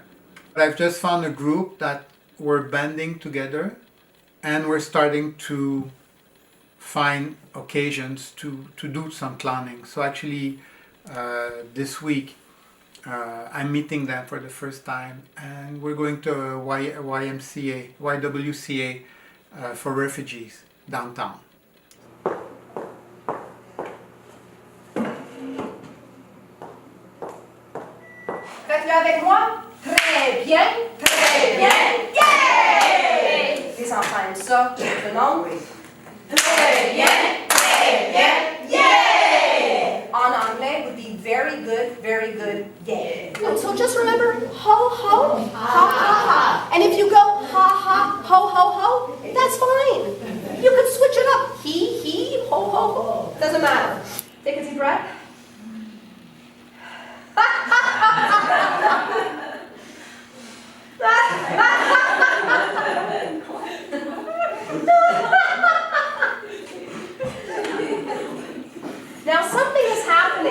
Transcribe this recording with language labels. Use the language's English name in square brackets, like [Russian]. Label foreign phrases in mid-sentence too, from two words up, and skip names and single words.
[English] I've just found a group that we're banding together, and we're starting to find occasions to do some clowning. So actually this week I'm meeting them for the first time, and we're going to a YWCA for refugees downtown. [French] Faites-le avec moi. Très bien, yeah! Les enfants aiment ça, le nom? Très bien, yeah! En anglais [English] would be very good, yeah. And so just remember, ho, ho, ha, ha, ha. And if you go ha, ha, ho, ho, ho, that's fine. You can switch it up. He, ho, ho, ho. Doesn't matter. Take a deep breath. Now something is happening.